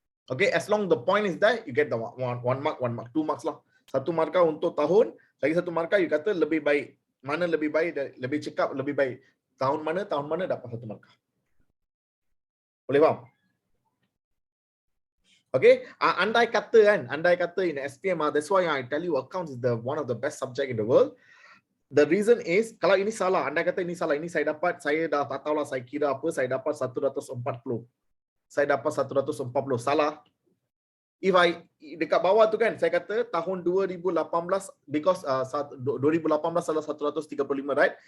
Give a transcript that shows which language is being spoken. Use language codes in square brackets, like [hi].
[en] Okay, as long the point is there, you get the 1 mark, 2 marks lah. [ms] 1 markah untuk tahun, lagi 1 markah you kata lebih baik. Mana lebih baik, lebih cekap, lebih baik. Tahun mana dapat 1 markah. Boleh faham? [en] Okay, [ms] andai kata [en] in SPM, that's why I tell you accounts is one of the best subject in the world. The reason is, [ms] kalau ini salah, andai kata ini salah, ini saya dah tak tahulah saya kira apa, saya dapat 140. Saya dapat 140, salah. [en] if I [ms] dekat bawah tu kan saya kata tahun 2018 [en] because [ms] 2018 adalah 135, [en] right?